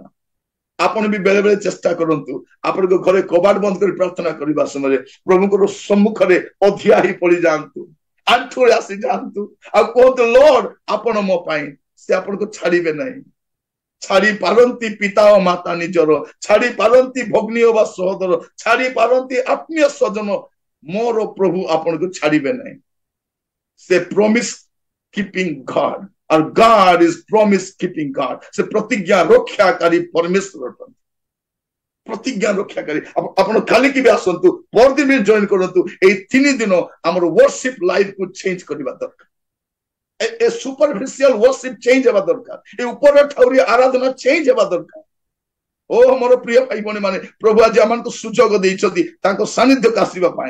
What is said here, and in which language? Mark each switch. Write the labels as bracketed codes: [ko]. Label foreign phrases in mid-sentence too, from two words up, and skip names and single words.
[or] ଆପଣ ବି ବେଳେ ବେଳେ ଚେଷ୍ଟା କରନ୍ତୁ ଆପଣଙ୍କ ଘରେ କବାଟ ବନ୍ଦ କରି ପ୍ରାର୍ଥନା କରିବା ସମୟରେ ପ୍ରଭୁଙ୍କର ସମ୍ମୁଖରେ ଅଧିଆ ହେଇ ପଡିଯାଆନ୍ତୁ, ଆଣ୍ଠୁରେ ଆସି ଯାଆନ୍ତୁ ଆଉ କୁହନ୍ତୁ ଲର୍ଡ ଆପଣ ମୋ ପାଇଁ। ସେ ଆପଣଙ୍କୁ ଛାଡିବେ ନାହିଁ। ଛାଡି ପାରନ୍ତି ପିତା ଓ ମାତା ନିଜର, ଛାଡି ପାରନ୍ତି ଭଗ୍ନୀ ବା ସହୋଦର, ଛାଡି ପାରନ୍ତି ଆତ୍ମୀୟ ସ୍ୱଜନ, ମୋର ପ୍ରଭୁ ଆପଣଙ୍କୁ ଛାଡିବେ ନାହିଁ। ସେ [en] ପ୍ରମିସ keeping God or God is promise keeping God। [or] ସେ ପ୍ରତିଜ୍ଞା ରକ୍ଷାକାରୀ ପରମେଶ୍ୱର ଅଟନ୍ତି। ପ୍ରତିଜ୍ଞା ରକ୍ଷାକାରୀ। ଆପଣ କାଲିକି ବି ଆସନ୍ତୁ, ପରଦିନ ବି ଜଏନ କରନ୍ତୁ। ଏଇ 3 ଦିନ ଆମର [en] worship life [or] କୁ ଚେଞ୍ଜ କରିବା ଦରକାର। ଏ [en] superficial worship change [or] ହେବା ଦରକାର। ଏ ଉପର ଠାଉରି ଆରାଧନା ଚେଞ୍ଜ ହେବା ଦରକାର। ଓ ମୋର ପ୍ରିୟ ଭାଇ ଭଉଣୀ ମାନେ ପ୍ରଭୁ ଆଜି ଆମକୁ ସୁଯୋଗ ଦେଇଛନ୍ତି ତାଙ୍କ ସାନ୍ନିଧ୍ୟକୁ ଆସିବା ପାଇଁ।